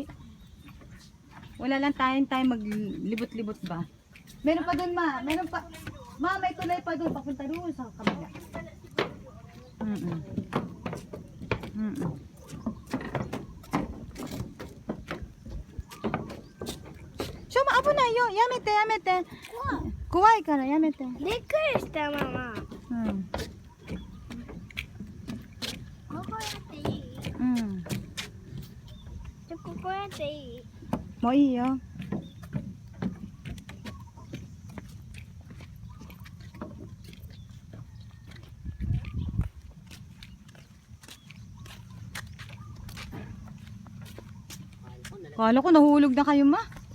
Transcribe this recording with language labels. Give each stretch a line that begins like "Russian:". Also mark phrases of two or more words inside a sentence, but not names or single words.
Filipino: Wala lang tayo maglibot-libot ba? Meron pa doon, ma. Meron pa. Ma, may tulay pa doon. Papunta doon sa kabila. So, maabo na yo.
Japanese: やめて、やめて。怖いから、やめて. びっくりしたママ。ここやっていい？ここやっていい？ Mo iyo.
Filipino: Kala ko nahulog na kayo, ma.